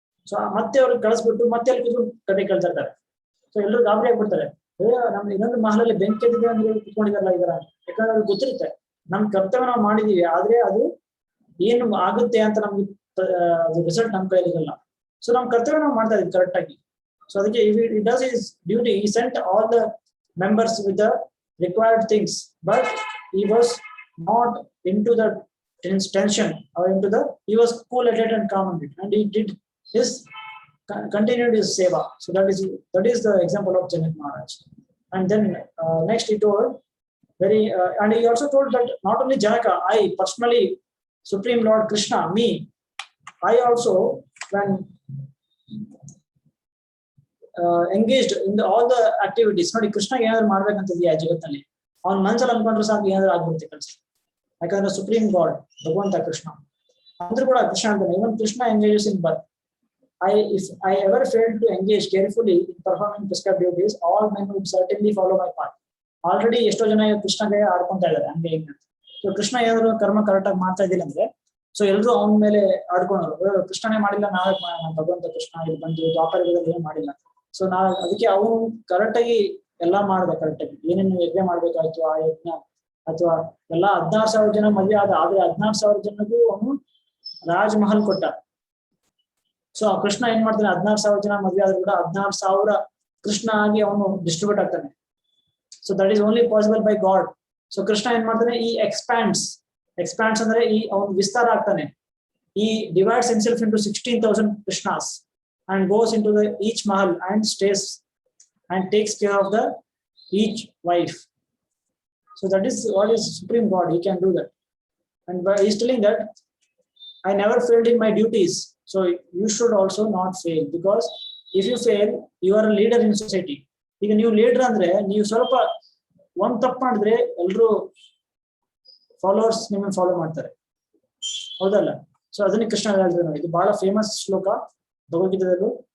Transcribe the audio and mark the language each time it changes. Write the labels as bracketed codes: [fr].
[kn] So ಮತ್ತೆ ಅವ್ರಿಗೆ ಕಳಿಸ್ಬಿಟ್ಟು ಮತ್ತೆ ಅಲ್ಲಿ ಕೂತ್ಕೊಂಡು ಕತೆ ಕೇಳ್ತಾ ಇರ್ತಾರೆ. ಸೊ ಎಲ್ಲರೂ ಗಾಬರಿ ಆಗ್ಬಿಡ್ತಾರೆ, ನಮ್ದು ಇನ್ನೊಂದು ಮಹಲಲ್ಲಿ ಬೆಂಕಿ ಎದ್ದಿದೆ ಅಂದ್ರೆ ಕುತ್ಕೊಂಡಿದಾರಲ್ಲ ಇದರ. ಯಾಕಂದ್ರೆ ಅವ್ರಿಗೆ ಗೊತ್ತಿರುತ್ತೆ ನಮ್ ಕರ್ತವ್ಯ ನಾವು ಮಾಡಿದೀವಿ, ಆದ್ರೆ ಅದು ಏನು ಆಗುತ್ತೆ ಅಂತ ನಮ್ಗೆ ರಿಸಲ್ಟ್ ನಮ್ ಕೈಯಲ್ಲಿ ಇರಲ್ಲ. ಸೊ ನಮ್ ಕರ್ತವ್ಯ ನಾವು ಮಾಡ್ತಾ ಇದೀವಿ ಕರೆಕ್ಟ್ ಆಗಿ. ಸೊ ಅದಕ್ಕೆ [en] he does his duty. He sent all the members with the required things, but he was not into the tension or into the, he was cool-headed and calm-headed, and he did his continued his seva. So that is the example of Janak Maharaj. And then next he told and he also told that not only Janaka, I personally, Supreme Lord Krishna, me, I also, when engaged in all the activities, [kn] ನೋಡಿ ಕೃಷ್ಣ ಏನಾದ್ರು ಮಾಡ್ಬೇಕಂತಿದ್ಯಾ ಜಗತ್ತಲ್ಲಿ, ಅವ್ನ ಮನ್ಸಲ್ಲಿ ಅನ್ಕೊಂಡ್ರೆ ಸಾಕು ಏನಾದ್ರು ಆಗ್ಬಿಡುತ್ತೆ ಕೆಲಸ. ಯಾಕಂದ್ರೆ ಸುಪ್ರೀಂ ಗಾಡ್ ಭಗವಂತ ಕೃಷ್ಣ ಅಂದ್ರೂ ಕೂಡ ಕೃಷ್ಣ ಅಂತಾನೆ, ಇವನ್ Krishna [en] Engages in birth. If I ever failed to engage carefully in performing prescribed duties, all men would certainly follow my path. [kn] Already ಎಷ್ಟೋ ಜನ ಕೃಷ್ಣಗೆ ಆಡ್ಕೊಂತಾ ಇದ್ದಾರೆ ಹಂಗೆ ಹಿಂಗೆ. ಸೊ ಕೃಷ್ಣ ಏನಾದ್ರು ಕರ್ಮ ಕರೆಕ್ಟ್ ಆಗಿ ಮಾಡ್ತಾ ಇದ್ದಿಲ್ಲ ಅಂದ್ರೆ, ಸೊ ಎಲ್ರು ಅವನ ಮೇಲೆ ಆಡ್ಕೊಂಡ್ರು, ಕೃಷ್ಣನೇ ಮಾಡಿಲ್ಲ ನಾವೇ ಮಾಡೋಣ, ಭಗವಂತ ಕೃಷ್ಣ ಇಲ್ಲಿ ಬಂದು ದ್ವಾಪರ ಯುಗದಲ್ಲಿ ಏನ್ ಮಾಡಿಲ್ಲ. ಸೊ ನಾವು ಅದಕ್ಕೆ ಅವನು ಕರೆಕ್ಟ್ ಆಗಿ ಎಲ್ಲಾ ಮಾಡ್ಬೇಕು, ಕರೆಕ್ಟ್ ಆಗಿ ಏನೇನು ಯಜ್ಞ ಮಾಡ್ಬೇಕಾಯ್ತು ಆ ಯಜ್ಞ, ಅಥವಾ ಎಲ್ಲಾ 16,000 ಜನ ಮದುವೆ ಆದ, ಆದ್ರೆ 16,000 ಜನಗೂ ಅವನು ರಾಜ್ ಮಹಲ್ ಕೊಟ್ಟ. ಸೊ ಕೃಷ್ಣ ಏನ್ ಮಾಡ್ತಾನೆ, 16,000 ಜನ ಮದುವೆ ಆದ್ರೂ ಕೂಡ 16,000 ಕೃಷ್ಣ ಆಗಿ ಅವನು ಡಿಸ್ಟ್ರಿಬ್ಯೂಟ್ ಆಗ್ತಾನೆ. [en] So that is only possible by God. [kn] So Krishna ಏನ್ ಮಾಡ್ತಾನೆ, ಈ ಎಕ್ಸ್ಪ್ಯಾಂಡ್ಸ್ ಅಂದ್ರೆ ಈ ಅವನು ವಿಸ್ತಾರ ಆಗ್ತಾನೆ. [en] He divides himself into 16,000 Krishnas and goes into the each mahal and stays and takes care of the each wife. So that is what is Supreme God. He can do that. And he is telling that I never failed in my duties. So you should also not fail, because if you fail, you are a leader in society. [kn] ಈಗ ನೀವು leader ಅಂದ್ರೆ ನೀವು ಸ್ವಲ್ಪ ಒಂದ್ ತಪ್ಪು ಮಾಡಿದ್ರೆ ಎಲ್ರು followers ನಿಮ್ಮನ್ನ ಫಾಲೋ ಮಾಡ್ತಾರೆ, ಹೌದಲ್ಲ? ಸೊ ಅದನ್ನ ಕೃಷ್ಣ ಹೇಳಿದ್ರೆ ನೋಡಿ, ಇದು ಬಹಳ ಫೇಮಸ್ ಶ್ಲೋಕ ಭಗವದ್ಗೀತೆದಲ್ಲೂ.